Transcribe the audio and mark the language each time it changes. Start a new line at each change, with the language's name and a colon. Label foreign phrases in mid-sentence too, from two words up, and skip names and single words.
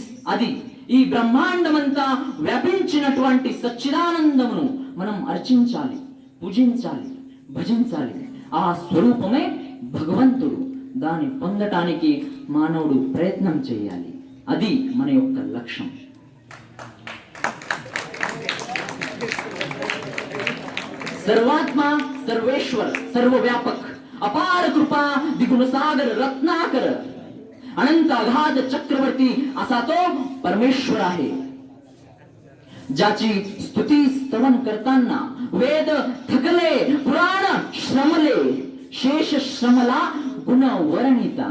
Telugu: అది ఈ బ్రహ్మాండమంతా వ్యాపించినటువంటి సచ్చిదానందమును మనం అర్చించాలి, పూజించాలి, భజించాలి. ఆ స్వరూపమే భగవంతుడు. దాన్ని పొందటానికి మానవుడు ప్రయత్నం చేయాలి. అది మన యొక్క లక్ష్యం.
Marathi: सर्वात्मा सर्वेश्वर सर्वव्यापक अपार कृपा द्विगुण सागर रत्नाकर अनंत अगाध चक्रवर्ती असा तो परमेश्वर आहे. ज्याची स्तुती स्तवन करताना वेद थकले, पुराण श्रमले, शेष श्रमला गुण वर्णिता.